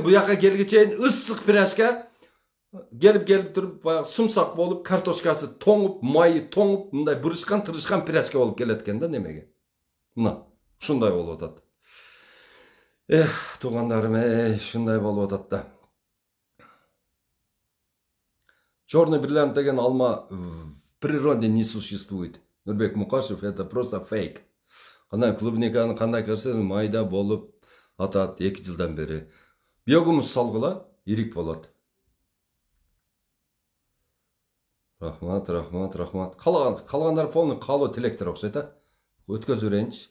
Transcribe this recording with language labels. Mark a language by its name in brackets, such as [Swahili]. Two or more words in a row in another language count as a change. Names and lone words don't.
[Kyrgyz] Буякка келгичейин ысык пирашка келип туруп баягы сумсак болуп, картошкасы тоңуп, майы тоңуп, мындай бурушкан, тырышкан пирашка болуп келет экен да немеге. Мына ушундай болуп атат. Туугандарым, ушундай болуп атат да. [Russian] Черный бриллиант [Kyrgyz] деген алма [Russian] в природе не существует. Нурбек Мукашев, это просто фейк. [Kyrgyz] Кандай клубниканы кандай көрсөң майда болуп атат 2 жылдан бери. Биогумус салгыла, ирик болот. Рахмат. Калгандар полный калуу тилектер окшойт, а? Өткөзүп берейинчи.